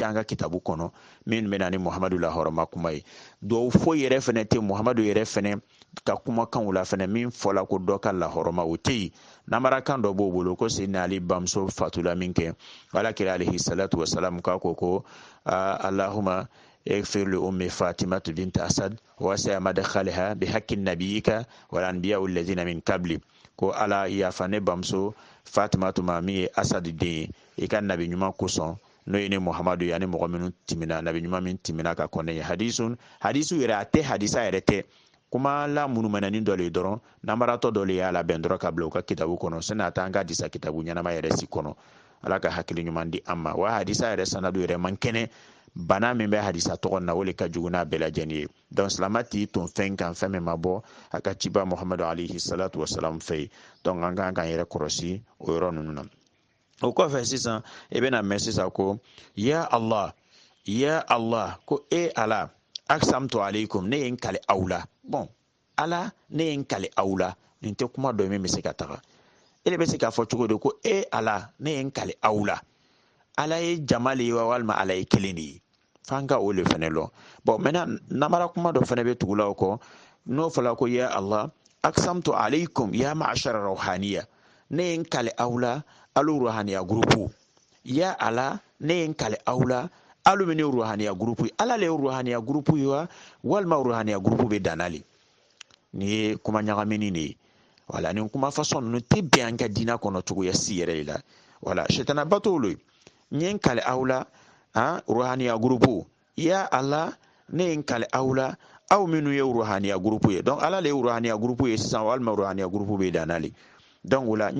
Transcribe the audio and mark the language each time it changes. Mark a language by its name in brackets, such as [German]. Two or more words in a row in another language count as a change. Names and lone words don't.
[Bambara] an ka kitabu kɔnɔ min bɛ na ni muhamadu lahɔrɔma kuma ye duwawu foyi yɛrɛ fɛnɛ tɛ muhamadu yɛrɛ fɛnɛ ka kumakanw la fɛnɛ min fɔla ko dɔ ka lahɔrɔma o tɛ yen namarakan dɔ b'o bolo ko seyidina ali bamuso fatula min kɛ alakira [Arabic] عليه الصلاة والسلام [Bambara] k'a ko [Arabic] allahumma اغفر لأم فاطمة بنت أسد وسع مدخلها بحق نبيك والأنبياء الذين من قبل [Bambara] ko ala yafa ne bamuso fatimatu ma min ye asadi den ye i ka nabi ɲuman kosɔn n'o ye ne muhamadu ye ani mɔgɔ minnu timina nabi ɲuman min timina ka kɔnɛ ye hadisu yɛrɛ a tɛ hadisa yɛrɛ tɛ kuma la munumɛnɛni dɔ le dɔrɔn namaratɔ dɔ le y'a labɛn dɔrɔn ka bila u ka kitabu kɔnɔ sani a t'an ka hadisa kitabu ɲɛnama yɛrɛ si kɔnɔ ala ka hakili ɲuman di an ma wa hadisa yɛrɛ sanadu yɛrɛ man kɛnɛ bana min bɛ hadisa tɔgɔ na o le ka jugu n'a bɛɛ lajɛlen ye donc silama t'i ton fɛn kan fɛn min ma bɔ a ka ciba muhamadu [Arabic] عليه الصلاة والسلام [Bambara] fɛ yen donc an kan k'an yɛrɛ kɔlɔsi o yɔrɔ ninnu na o kɔfɛ sisan i bɛna mɛn sisan ko [Arabic] يا الله [Bambara] ko e ala [Arabic] أقسمت عليكم [Bambara] ne ye n kale aw la bon ala ne ye n kale aw la nin tɛ kuma dɔ min bɛ se ka taga e de bɛ se k'a fɔ cogo di ko e ala ne ye n kale aw la ala ye jama le ye wa walima ala ye kelen de ye f'an ka o le fɛnɛ lɔ bon maintenant namara kuma dɔ fɛnɛ bɛ tugula o kɔ n'o fɔla ko [Arabic] يا الله أقسمت عليكم يا معشر الروحانية [Bambara] ne ye n kale aw la alu ruhaniya groupe ya ala ne ye n kale aw la alu min ye ruhaniya groupe ala le ye ruhaniya groupe ye wa walima ruhaniya groupe bɛ danna le nin ye kuma ɲagamini de ye wala nin kuma façon ninnu tɛ bɛn an ka diinɛ kɔnɔ cogoya si yɛrɛ de la wala sitana bato lo n ye n kale aw la ruhaniya groupe ya ala ne ye n kale aw la aw minnu ye ruhaniya groupe ye donc ala le ye ruhaniya groupe ye sisan walima ruhaniya groupe bɛ danna le donc o la n